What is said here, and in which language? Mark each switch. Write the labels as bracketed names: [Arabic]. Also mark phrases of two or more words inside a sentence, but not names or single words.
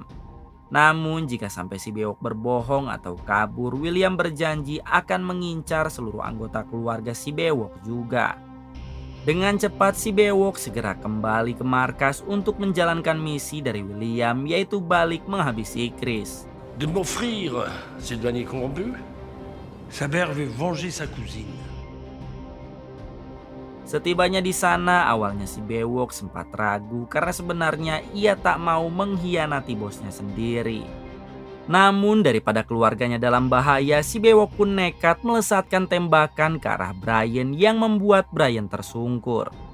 [Indonesian] Namun jika sampai si bewok berbohong atau kabur, William berjanji akan mengincar seluruh anggota keluarga si bewok juga. Dengan cepat si bewok segera kembali ke markas untuk menjalankan misi dari William, yaitu balik menghabisi Chris. [French] De m'offrir ces douaniers corrompus? Sa mère veut venger sa cousine. [Indonesian] Setibanya di sana, awalnya si bewok sempat ragu karena sebenarnya ia tak mau mengkhianati bosnya sendiri. Namun daripada keluarganya dalam bahaya, si bewok pun nekat melesatkan tembakan ke arah Brian yang membuat Brian tersungkur.